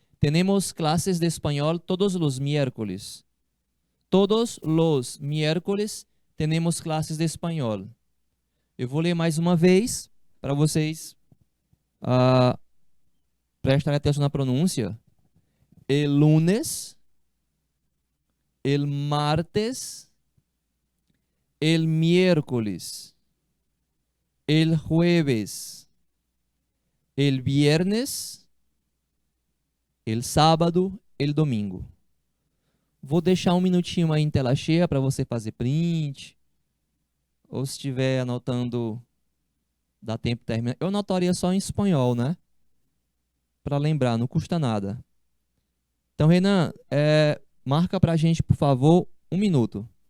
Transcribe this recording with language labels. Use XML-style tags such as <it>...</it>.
<es>Tenemos clases de espanhol todos los miércoles. Todos los miércoles tenemos clases de espanhol.</es> <pt>Eu vou ler mais uma vez para vocês prestarem atenção na pronúncia.</pt> <es>El lunes, el martes, el miércoles, el jueves, el viernes, el sábado, el domingo.</es> <pt>Vou deixar um minutinho aí em tela cheia para você fazer print. Ou se estiver anotando, dá tempo de terminar. Eu anotaria só em espanhol, né? Para lembrar, não custa nada. Então, Renan, marca para a gente, por favor, 1 minuto.</pt>